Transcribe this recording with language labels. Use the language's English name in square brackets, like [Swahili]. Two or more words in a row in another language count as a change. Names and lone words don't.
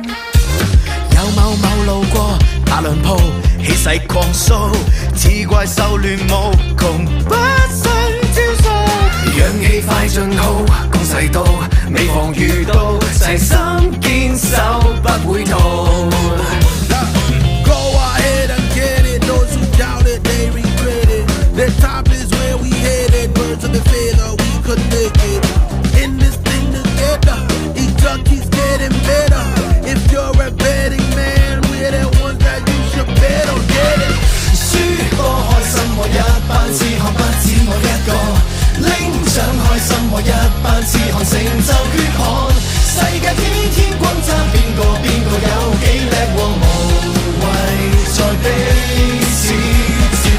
[Cantonese] 有某某路過，打兩鋪，氣勢狂掃，似怪獸亂舞，窮不勝招數。氧氣快進號，攻勢到，未防遇到，齊心堅守不會逃。 [English] Go ahead and get it. Those who doubt it, they regret it. The top is where we headed. Birds of a feather, we could make it. In this thing together, each other keeps getting better. If you're a betting man, we're the ones that you should bet on. Get it. [Cantonese] 輸波開心我一班，只看不止我一個，拎獎開心我一班，只看成就血汗。世界天天轟炸邊個有幾叻過，無謂再彼此折磨。